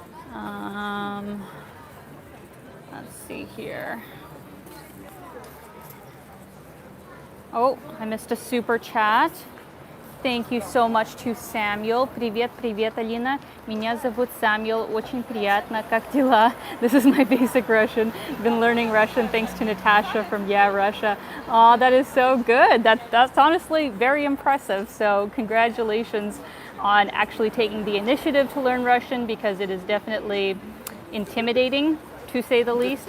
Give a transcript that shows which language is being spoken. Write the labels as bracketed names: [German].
[English] Let's see here. Oh, I missed a super chat. Thank you so much to Samuel. [Russian] Привет, привет, Alina. Меня зовут Samuel. Очень приятно. Как дела? [English] This is my basic Russian. Been learning Russian thanks to Natasha from Yeah Russia. Oh, that is so good. That's honestly very impressive. So congratulations on actually taking the initiative to learn Russian, because it is definitely intimidating, to say the least.